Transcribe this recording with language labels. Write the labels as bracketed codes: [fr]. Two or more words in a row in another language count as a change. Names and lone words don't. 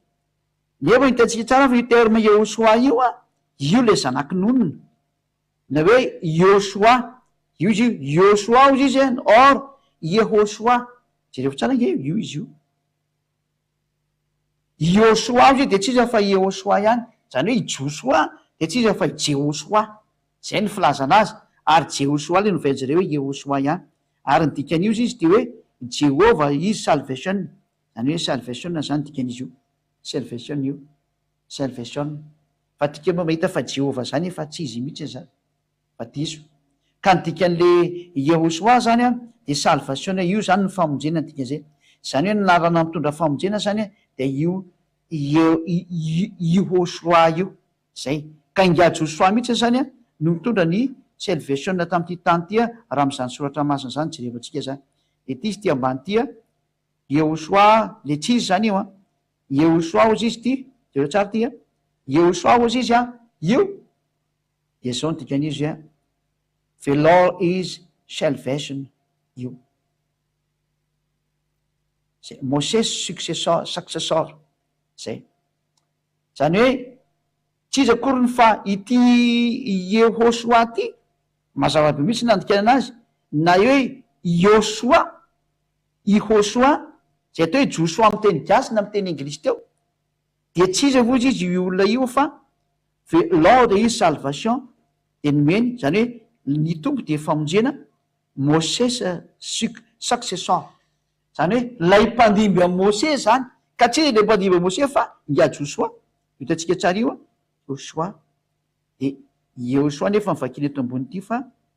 [mg] nefa hitantsika tsara fa io terme Yehoshua io le zanaky nonona na hoe Yoshua io izy io Yoshua ozy izy or Yehoshua jereo tsara nge io izy io Yoshua ozy de tsy izy fa Yehoshua ihany zany hoe Joshua de tsy izy fa Jehoshua zay ny filazana azy ary Jehoshua le novenjy hoe Yehoshua ihany ary ny dikan'io izy de hoe [en] Jehovah is salvation [mg] zany hoe salvation zany dikan'izy io salvation io salvation fa tika moa mahita fa Jehovah zany efa tsy izy mihitsy zany fa diso ka ny dikan'le Yehoshua zany a de salvation io zany ny famonjena ny dikan'izay zany hoe nynarana mitondra famonjena zany a de io Yehoshua io zay ka inga Joshua mihitsy zany a no mitondra ny salvation tamin'ity tany ty a raha am'izany soratra masina zany jerevantsika zany de ty izy ty ambany ty a Yehoshua le tsy izy zany io a Yehoshua ozy izy ty jereo tsara ty a Yehoshua ozy izy a io de zao ny dikan'izy a [en] the Lord is salvation [mg] io zay Moses successor zay zany hoe tsy izy akory ny fa ity Yehoshua ty mazava be mihitsy nandikana anazy na hoe Yoshua Ihoshua zay atao hoe Joshua amy teny gasy na amy teny anglisy teo de tsy izy avozy izy io olona io fa [en] the Lord is salvation [mg] de nomeny zany hoe ny tompo de famonjena Moses successor zany hoe lay mpandimby am Moses zany ka tsy le mpandimby am Moses fa inga Joshua hitantsika tsara io a Joshua de Yehoshua nefa mivakiny eto ambony ity fa